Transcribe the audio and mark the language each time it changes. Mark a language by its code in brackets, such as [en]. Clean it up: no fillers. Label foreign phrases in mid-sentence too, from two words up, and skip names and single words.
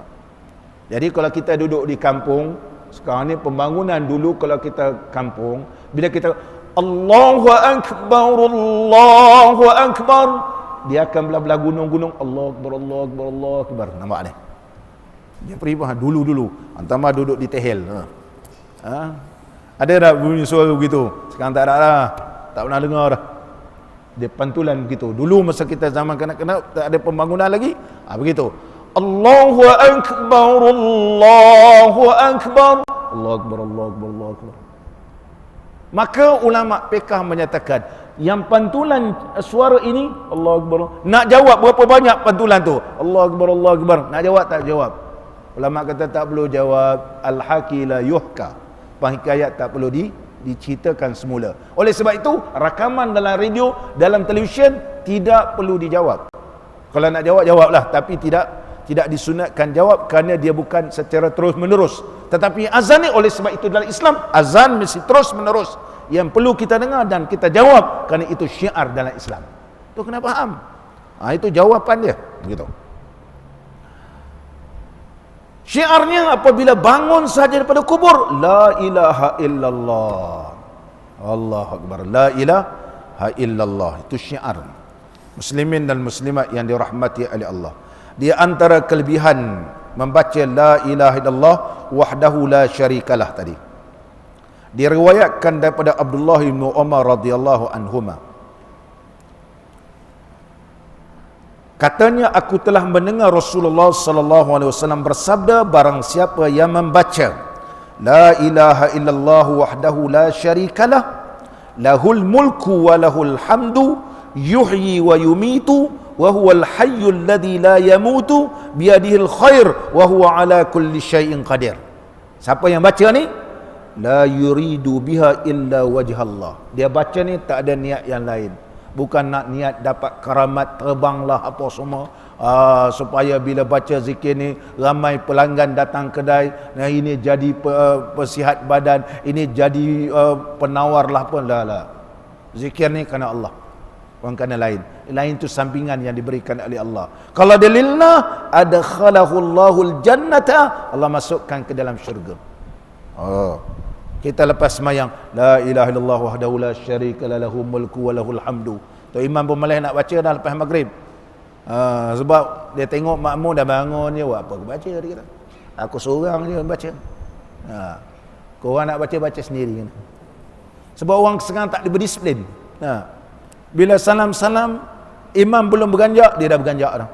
[ms] Jadi kalau kita duduk di kampung, sekarang ni pembangunan, dulu kalau kita kampung, bila kita [ar] الله أكبر، الله أكبر, [ms] dia akan belah-belah gunung-gunung, [ar] الله أكبر، الله أكبر، الله أكبر. [ms] Nampak ni? Dia peribah dulu-dulu. Antama duduk di tehel. Ada tak bunyi suara begitu? Sekarang tak ada lah. Tak pernah dengar dah. Dia pantulan begitu. Dulu masa kita zaman kanak-kanak tak ada pembangunan lagi, begitu. [ar] الله أكبر، الله أكبر، الله أكبر، الله أكبر، الله أكبر. [ms] Maka ulama fiqh menyatakan, yang pantulan suara ini [ar] الله أكبر, [ms] nak jawab berapa banyak pantulan tu? [ar] الله أكبر، الله أكبر. [ms] Nak jawab tak jawab? Ulama kata tak perlu jawab. [ar] الحاكي لا يحكى. [ms] Penghikayat tak perlu diceritakan semula. Oleh sebab itu, rakaman dalam radio, dalam televisyen tidak perlu dijawab. Kalau nak jawab, jawablah, tapi tidak disunatkan jawab, kerana dia bukan secara terus menerus. Tetapi azan ni, oleh sebab itu dalam Islam, azan mesti terus menerus, yang perlu kita dengar dan kita jawab, kerana itu syiar dalam Islam. Itu kena faham. Itu jawapan dia begitu. Syiarnya apabila bangun saja daripada kubur, [ar] لا إله إلا الله، الله أكبر، لا إله إلا الله. [ms] Itu syiar. Muslimin dan muslimat yang dirahmati oleh Allah, di antara kelebihan membaca [ar] لا إله إلا الله وحده لا شريك له [ms] tadi, diriwayatkan daripada Abdullah bin Umar [ar] رضي الله عنهما, [ms] katanya, aku telah mendengar Rasulullah [ar] صلى الله عليه وسلم [ms] bersabda, barang siapa yang membaca [ar] لا إله إلا الله وحده لا شريك له له الملك وله الحمد يحيي ويميت وهو الحي الذي لا يموت بيده الخير وهو على كل شيء قدير. [ms] Siapa yang baca ni, [ar] لا يريد بها إلا وجه الله, [ms] dia baca ni tak ada niat yang lain, bukan nak niat dapat karamat, terbanglah apa semua, supaya bila baca zikir ni ramai pelanggan datang kedai, nah ini jadi persihat badan, ini jadi penawar lah pun. Lah. Zikir ni kerana Allah, bukan kerana lain. Lain tu sampingan yang diberikan oleh Allah. Kalau dia lillah, [ar] أدخله الجنة, [ms] Allah masukkan ke dalam syurga. Kita lepas semayang, [ar] لا إله إلا الله وحده لا شريك له الملك وله الحمد. [ms] Tu imam pun malah nak baca dah lepas maghrib. Sebab dia tengok makmum dah bangun, dia buat apa aku baca, dia kata. Aku seorang je baca. Korang nak baca sendiri kan. Sebab orang sekarang tak berdisiplin. Bila salam-salam, imam belum berganjak, dia dah berganjak dah.